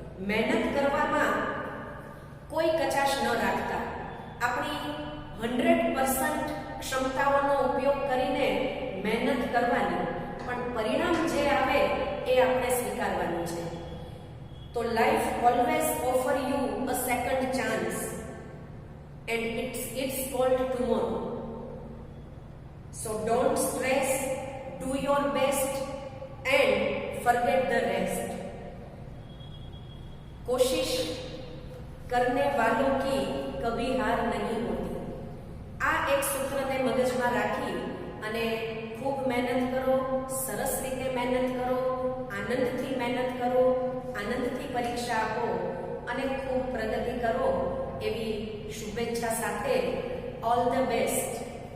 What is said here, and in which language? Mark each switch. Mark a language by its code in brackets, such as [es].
[gu] મહેનત કરવામાં કોઈ કચાશ ન રાખતા આપણી 100% ક્ષમતાઓનો ઉપયોગ કરીને મહેનત કરવાની, પણ પરિણામ જે આવે એ આપણે સ્વીકારવાનું છે. [en] તો life always offer you a second chance and it's called tomorrow. So don't stress, do your best and forget the rest. [hi] कोशिश करने वालों की कभी हार नहीं होती. [gu] આ એક સૂત્રને મગજમાં રાખી અને ખૂબ મહેનત કરો, સરસ રીતે મહેનત કરો, આનંદથી મહેનત કરો, આનંદથી પરીક્ષા આપો અને ખૂબ પ્રગતિ કરો એવી શુભેચ્છા સાથે ઓલ ધ બેસ્ટ.